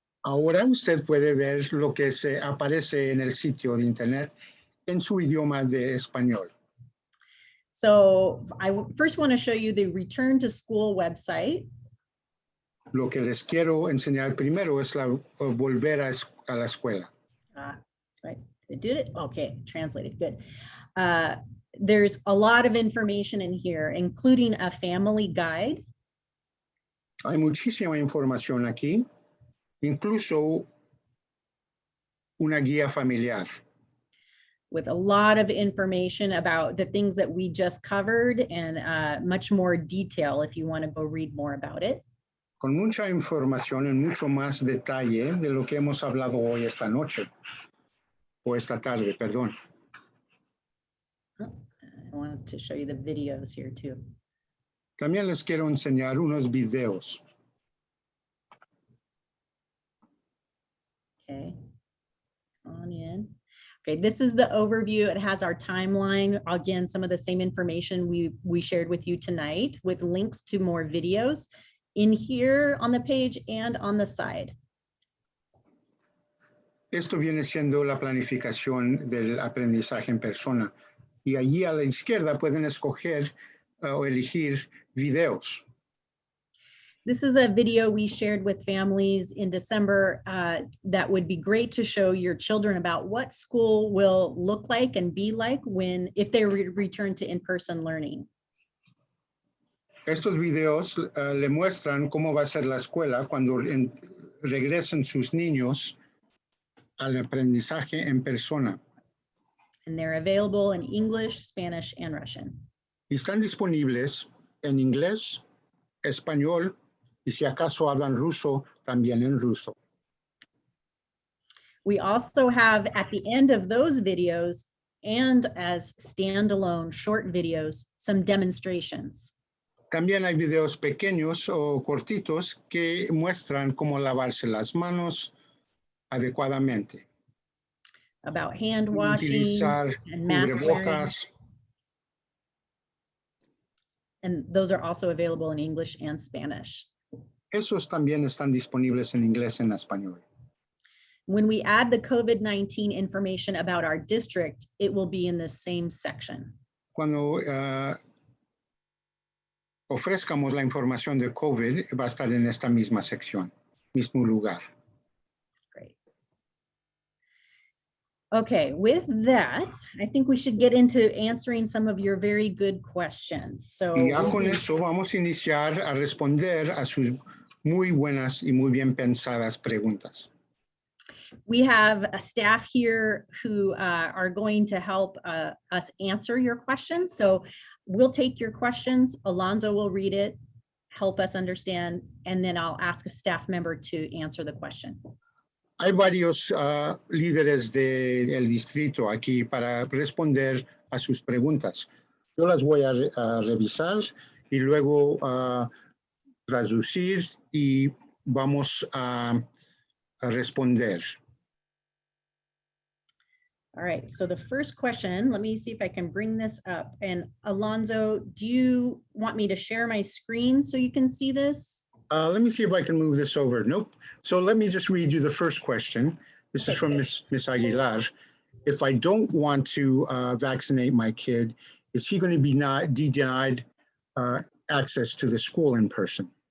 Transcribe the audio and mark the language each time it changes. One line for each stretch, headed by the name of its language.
Spanish: Ahora usted puede ver lo que se aparece en el sitio de internet en su idioma de español.
English: So I first want to show you the return to school website.
Spanish: Lo que les quiero enseñar primero es volver a la escuela.
English: Right, it did it? Okay, translated, good. there's a lot of information in here, including a family guide.
Spanish: Hay muchísima información aquí, incluso una guía familiar.
English: With a lot of information about the things that we just covered and much more detail if you want to go read more about it.
Spanish: Con mucha información en mucho más detalle de lo que hemos hablado hoy esta noche, o esta tarde, perdón.
English: I wanted to show you the videos here too.
Spanish: También les quiero enseñar unos videos.
English: Okay, on in. Okay, this is the overview. It has our timeline. Again, some of the same information we shared with you tonight with links to more videos in here on the page and on the side.
Spanish: Esto viene siendo la planificación del aprendizaje en persona. Y allí a la izquierda pueden escoger o elegir videos.
English: This is a video we shared with families in December that would be great to show your children about what school will look like and be like if they return to in-person learning.
Spanish: Estos videos le muestran cómo va a ser la escuela cuando regresen sus niños al aprendizaje en persona.
English: And they're available in English, Spanish, and Russian.
Spanish: Y están disponibles en inglés, español, y si acaso hablan ruso, también en ruso.
English: We also have at the end of those videos and as standalone short videos, some demonstrations.
Spanish: También hay videos pequeños o cortitos que muestran cómo lavarse las manos adecuadamente.
English: About hand washing
Spanish: Utilizar
English: and mask wearing.
Spanish: cubrebocas.
English: And those are also available in English and Spanish.
Spanish: Esos también están disponibles en inglés y en español.
English: When we add the COVID-19 information about our district, it will be in the same section.
Spanish: Cuando ofrezcamos la información de COVID, va a estar en esta misma sección, mismo lugar.
English: Great. Okay, with that, I think we should get into answering some of your very good questions. So
Spanish: Y ya con eso vamos a iniciar a responder a sus muy buenas y muy bien pensadas preguntas.
English: we have a staff here who are going to help us answer your questions. So we'll take your questions. Alonzo will read it, help us understand, and then I'll ask a staff member to answer the question.
Spanish: Hay varios líderes del distrito aquí para responder a sus preguntas. Yo las voy a revisar y luego traducir y vamos a responder.
English: All right, so the first question, let me see if I can bring this up. And Alonzo, do you want me to share my screen so you can see this? Let me see if I can move this over. Nope. So let me just read you the first question. This is from Miss Aguilar. If I don't want to vaccinate my kid, is he going to be denied access to the school in person?